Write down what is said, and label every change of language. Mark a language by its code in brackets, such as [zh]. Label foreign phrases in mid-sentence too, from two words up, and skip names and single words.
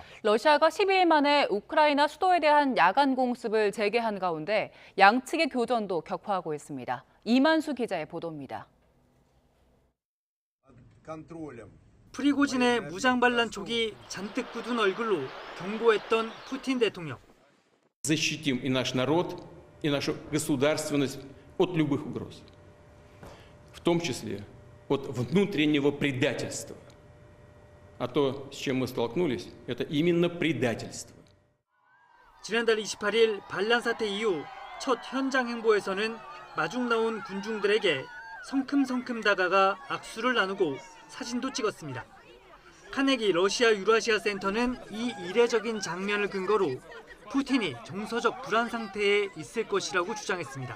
[ko] 러시아가 12일 만에 우크라이나 수도에 대한 야간 공습을 재개한 가운데 양측의 교전도 격화하고 있습니다. 이만수 기자의 보도입니다. 프리고진의 무장 반란 촉이 잔뜩 굳은 얼굴로 경고했던 푸틴 대통령. [ru] Защитим и наш народ, и нашу государственность от любых угроз, в том числе от внутреннего предательства. А то, с чем мы столкнулись, это именно предательство. [ko] 지난달 28일 반란 사태 이후 첫 현장 행보에서는 마중 나온 군중들에게 성큼성큼 다가가 악수를 나누고 사진도 찍었습니다. 카네기 러시아 유라시아 센터는 이 이례적인 장면을 근거로 푸틴이 정서적 불안 상태에 있을 것이라고 주장했습니다.